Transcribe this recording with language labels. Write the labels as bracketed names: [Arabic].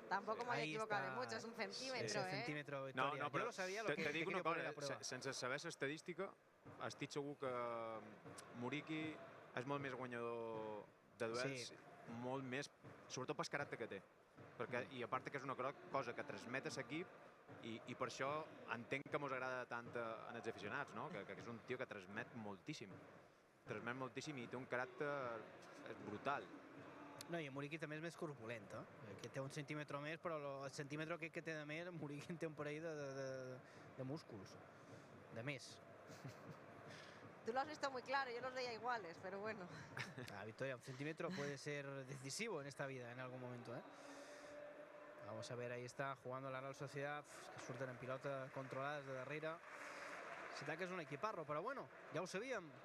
[Spanish] Tampoco me voy a equivocar de mucho, es un centímetro, [Catalan] No, però te dic una cosa, sense saber l'estadística, estic segur que Muriqui és molt més guanyador de duels, molt més, sobretot pel caràcter que té. I a part que és una cosa que transmet a l'equip i per això entenc que mos agrada tant als aficionats, que és un tio que transmet moltíssim i té un caràcter brutal. No, i en Muriqui també és més corpulent, que té un centímetre més, però el centímetre que té de més, en Muriqui en té un parell de músculs, de més. [Spanish] Tú lo has visto muy claro, yo los veía iguales, pero bueno. Victoria, un centímetro puede ser decisivo en esta vida en algún momento, Vamos a ver, ahí está jugando la Real Sociedad, [Catalan] que surten en pilota controladas de darrere. S'ataca és un equiparro, però bueno, ja ho sabíem.